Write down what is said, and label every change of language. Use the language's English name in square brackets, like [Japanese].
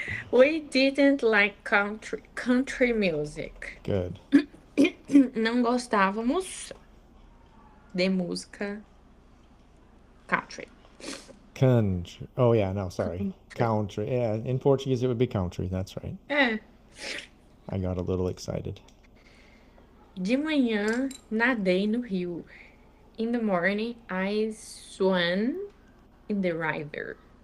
[English] We didn't like country music. Good. [Portuguese] Não gostávamos de música country. [English] Country. Oh yeah, no, sorry. Country. Country. Yeah, in Portuguese it would be country. That's right. [Portuguese] É. [English] I got a little excited. [Portuguese] De manhã, nadei no rio. [English] In the morning, I swam in the river.